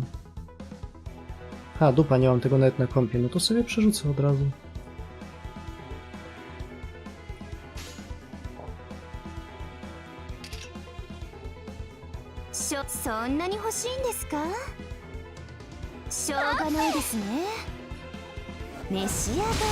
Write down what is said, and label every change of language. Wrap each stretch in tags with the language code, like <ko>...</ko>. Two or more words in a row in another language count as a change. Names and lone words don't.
<pl>A, dupa, nie mam tego nawet na kompie, no to sobie przerzucę od razu.</pl> <ja>そんなに欲しいんですか？しょうがないですね。召し上がれ。</ja>